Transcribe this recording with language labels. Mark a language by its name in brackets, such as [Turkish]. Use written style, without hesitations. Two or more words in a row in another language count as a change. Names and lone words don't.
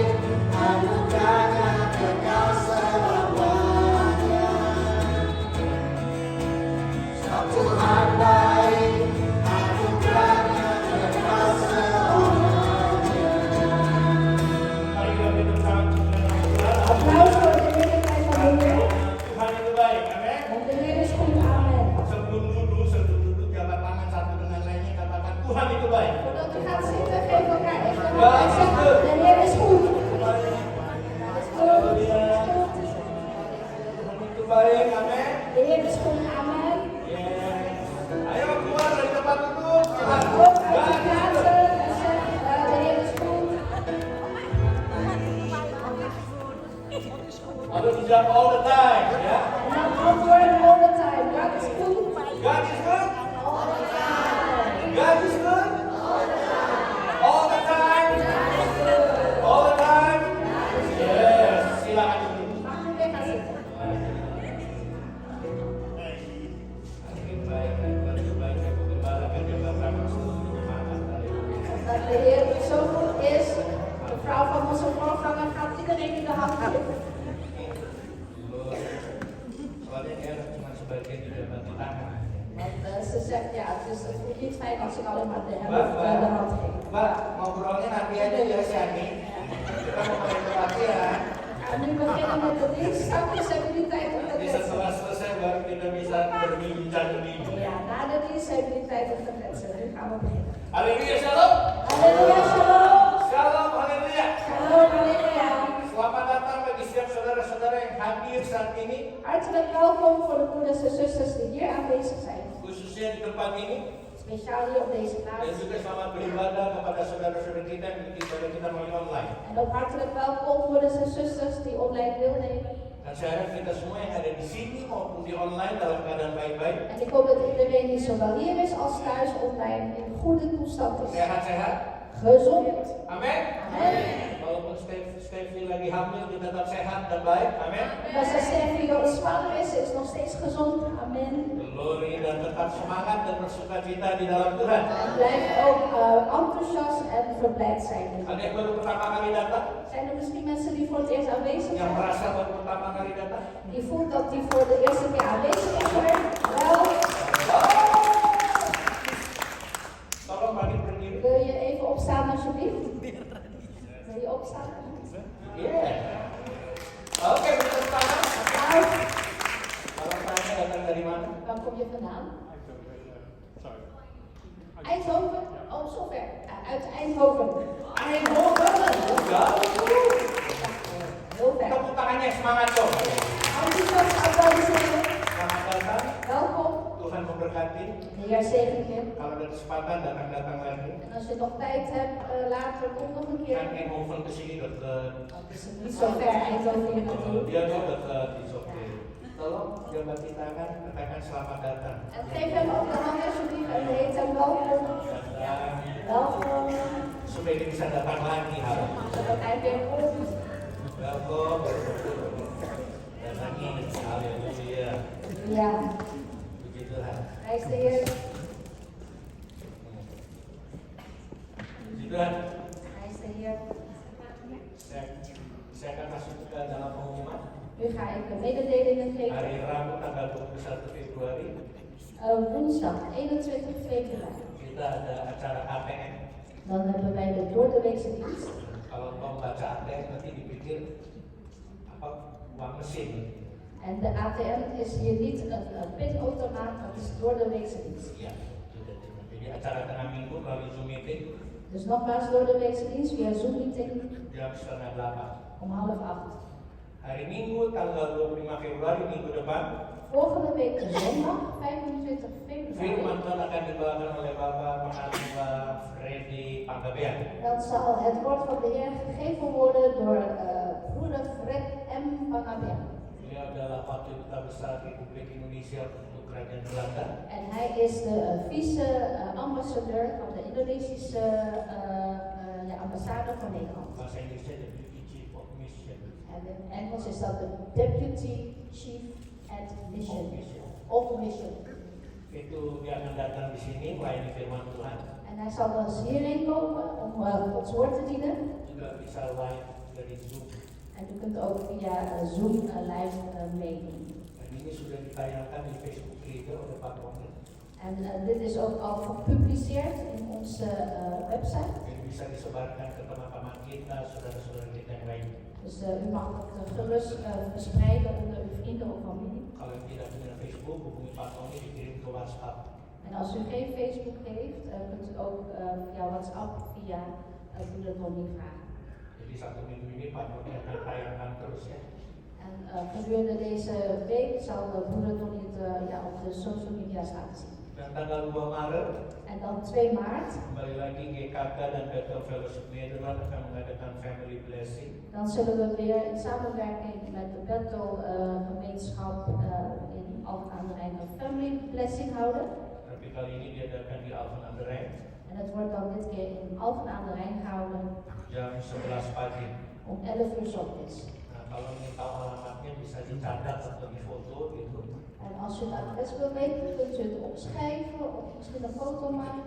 [Indonesian] Anugerahnya kekal selamanya. Sebab Tuhan baik. Anugerahnya kekal selamanya. Mari kita beri tepuk tangan untuk Tuhan. [Dutch] Applaus voor de heerlijkheid van de Heer. [Indonesian] Tuhan itu baik, amin. [Dutch] Want de Heer is goed, amen. [Indonesian] Sebelum duduk, jabat tangan satu dengan lainnya, katakan Tuhan itu baik. [Dutch] Voordat u gaat zitten, geef elkaar even een hand en zeg, de Heer is goed. [Indonesian] Haleluya. Tuhan itu baik, amin. [Dutch] De Heer is goed, amen. Yes. [Indonesian] Ayo keluar dari tempat duduk. [Dutch] Ga op uit de plaatsen en zeg, de Heer is goed. [Indonesian] Harus dijawab [English] all the time, [Indonesian] ya. [Dutch] En dan antwoord [English] all the time. [Dutch] God is goed. [English] God is good. All the time. God is good. All the time. All the time. Yes. [Indonesian] Silakan duduk. [Dutch] Mag u weer gaan zitten. Dat de Heer zo goed is. De vrouw van onze voorganger gaat iedereen in de hand geven. [Indonesian] Soalnya dia cuma sebagian di dalam tangan. [Dutch] Want ze zegt, ja, het is niet fijn als ik alleen maar de Mbak, helft de Mbak, hand geef. [Indonesian] Mbak, ngobrolnya nanti aja ya Shani. Kita mau mulai pelatihan. [Dutch] En nu beginnen met de dienst. Straks hebben jullie tijd om te Nanti kletsen. [Indonesian] setelah selesai baru kita bisa berbincang-bincang. [Dutch] Ja, na de dienst hebben jullie tijd om te kletsen. Nu gaan we beginnen. [Indonesian] Haleluya, shalom. [Dutch] Halleluja, shalom. [Indonesian] Shalom, haleluya. [Dutch] Shalom, halleluja. [Indonesian] Selamat datang bagi setiap saudara-saudara yang hadir saat ini, [Dutch] Hartelijk welkom voor de broeders en zusters die hier aanwezig zijn. [Indonesian] khususnya di tempat ini. [Dutch] Speciaal hier op deze Dan plaats. [Indonesian] juga selamat beribadah kepada saudara-saudara kita yang ibadah kita melalui online. [Dutch] En ook hartelijk welkom broeders en zusters die online deelnemen. [Indonesian] Dan saya harap kita semua yang ada di sini maupun di online dalam keadaan baik-baik, [Dutch] En ik hoop dat iedereen die zowel hier is als thuis online in goede toestand is. [Indonesian] sehat-sehat. [Dutch] Gezond. [Indonesian] Amin. [Dutch] Amen. [Indonesian] Walaupun Steffi lagi hamil, dia tetap sehat dan baik. Amin. [Dutch] Als de Steffi zwanger is, is nog steeds gezond. Amen. [Indonesian] Glory dan tetap semangat dan bersuka cita di dalam Tuhan. [Dutch] En blijf ook enthousiast en verblijd zijn. [Indonesian] Ada yang baru pertama kali datang, [Dutch] Zijn er misschien mensen die voor het eerst aanwezig yang zijn? [Indonesian] merasa baru pertama kali datang. [Dutch] Die voelt dat die voor de eerste keer aanwezig is? Wel, [Indonesian] Tolong bagi berdiri. [Dutch] wil je even opstaan alsjeblieft? Wil je opstaan? [Indonesian] Iya. Oke, beri tangan. [Dutch] Nou, [Indonesian] Kalau tanya datang dari mana? [Dutch] waar kom je vandaan? Eindhoven? Oh, zover. Ja, uit Eindhoven. [Indonesian] Eindhoven. Ya. [Dutch] Heel ver. [Indonesian] Tepuk tangannya semangat dong. [Dutch] Enthousiast applaudisseren. [Indonesian] Selamat datang. [Dutch] Welkom. [Indonesian] Tuhan memberkati. [Dutch] De Heer zegen je. [Indonesian] Kalau ada kesempatan datang lagi. [Dutch] En als je nog tijd hebt, later kom nog een keer. [Indonesian] Kan Eindhoven ke sini dekat. [Dutch] Het is niet zo ver Eindhoven hier naartoe. [Indonesian] Dia tuh dekat di Soke. Tolong jabati tangan, katakan selamat datang. [Dutch] En geef hem ook de hand alsjeblieft en heet hem welkom. [Indonesian] Datang. [Dutch] Welkom. [Indonesian] Supaya dia bisa datang lagi harap. [Dutch] Zodat hij weer komt. Welkom. [Indonesian] Datang ini. Haleluya. [Dutch] Ja, [Indonesian] Puji Tuhan. [Dutch] prijs de Heer. [Indonesian] Puji Tuhan. [Dutch] Prijs de Heer. [Indonesian] Saya akan masuk ke dalam pengumuman. [Dutch] Nu ga ik de mededelingen geven. [Indonesian] Hari Rabu tanggal 21 Februari [Dutch] Woensdag 21 februari. [Indonesian] kita ada acara ATM. [Dutch] Dan hebben wij de doordeweekse dienst. [Indonesian] Kalau mau baca ATM nanti dipikir apa uang mesin. [Dutch] En de ATM is hier niet een pinautomaat, maar het is door de weekse dienst. [Indonesian] Ya, sudah terima. Jadi acara tengah minggu melalui Zoom meeting [Dutch] Dus nogmaals door de weekse dienst via Zoom meeting [Indonesian] jam 7:30. [Dutch] om 7:30. [Indonesian] Hari Minggu tanggal 25 Februari minggu depan, [Dutch] Volgende week zondag 25 februari. [Indonesian] firman Tuhan akan dibawakan oleh Bapak Pengatua Freddy Panggabean. [Dutch] Dan zal het woord van de Heer gegeven worden door broeder Fred M. Panggabean. [Indonesian] Beliau adalah Wakil Duta Besar Republik Indonesia untuk Kerajaan Belanda. [Dutch] En hij is de vice-ambassadeur van de Indonesische ambassade van Nederland. [Indonesian] Bahasa Inggrisnya [English] Deputy Chief of Mission. [Dutch] En in Engels is dat de [English] Deputy Chief at Mission. [Dutch] Of Mission. [Indonesian] Itu dia akan datang di sini melayani firman Tuhan. [Dutch] En hij zal dus hierheen komen om Gods woord te dienen. [Indonesian] Juga bisa live dari Zoom. [Dutch] En u kunt ook via Zoom live meedoen. [Indonesian] Dan ini sudah ditayangkan di Facebook juga oleh Pak Wakil. [Dutch] En dit is ook al gepubliceerd in onze website. [Indonesian] Jadi bisa disebarkan ke teman-teman kita, saudara-saudara kita yang lain. [Dutch] Dus u mag het gerust verspreiden onder uw vrienden of familie. [Indonesian] Kalau yang tidak punya Facebook, hubungi Pak Tony, dikirim ke WhatsApp. [Dutch] En als u geen Facebook heeft, kunt u ook via WhatsApp via broeder Tony vragen. [Indonesian] Jadi 1 minggu ini Pak Tony akan tayangkan terus ya. [Dutch] En gedurende deze week zal broeder Tony het op de [English] social media [Dutch] laten zien. [Indonesian] Dan tanggal 2 Maret, [Dutch] En dan 2 maart, [Indonesian] kembali lagi GKK dan Bethel Fellowship Nederland akan mengadakan Family Blessing. [Dutch] dan zullen we weer in samenwerking met de Bethel gemeenschap in Alphen aan de Rijn een family blessing houden. [Indonesian] Tapi kali ini diadakan di Alphen aan de Rijn, [Dutch] En het wordt dan dit keer in Alphen aan de Rijn gehouden [Indonesian] jam 11 pagi. [Dutch] om 11 uur 's ochtends. [Indonesian] Nah, kalau ingin tahu alamatnya bisa dicatat atau difoto gitu. [Dutch] En als u het adres wilt weten, kunt u het opschrijven of misschien een foto maken.